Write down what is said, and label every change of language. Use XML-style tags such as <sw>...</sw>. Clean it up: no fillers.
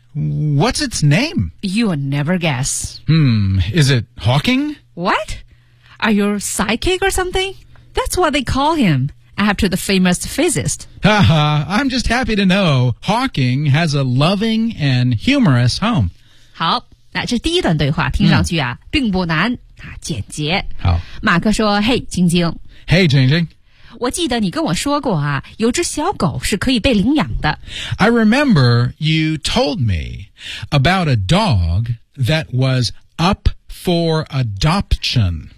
<en>What's its name? You'll never guess. Is it Hawking? What? Are you a sidekick or something? That's what they call him, after the famous physicist. Haha, I'm just happy to know Hawking has a loving and humorous home.</en> <zh>好，那这第一段对话听上去啊，并不难，简洁。好，马克说，嘿，晶晶。</zh> <en>Hey, Jing Jing.</en> <zh>我记得你跟我说过啊，有只小狗是可以被领养的。</zh> <en>I remember you told me about a dog that was up for adoption.</en>